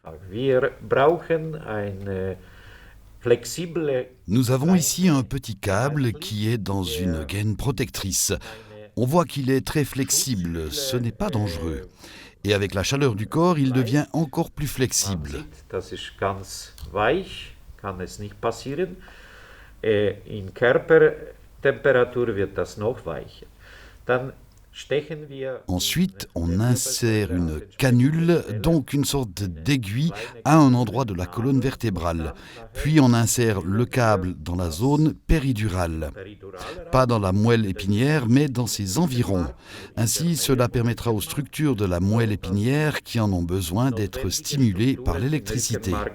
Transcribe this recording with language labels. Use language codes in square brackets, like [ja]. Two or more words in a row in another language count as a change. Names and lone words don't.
[fr] Nous avons ici un petit câble qui est dans une gaine protectrice. On voit qu'il est très flexible, ce n'est pas dangereux. Et avec la chaleur du corps, il devient encore plus flexible. [de] In Körpertemperatur wird das noch weicher. Dann stechen wir. [fr] Ensuite, on insère une canule, donc une sorte d'aiguille, à un endroit de la colonne vertébrale. Puis on insère le câble dans la zone péridurale. Pas dans la moelle épinière, mais dans ses environs. Ainsi, cela permettra aux structures de la moelle épinière qui en ont besoin d'être stimulées par l'électricité.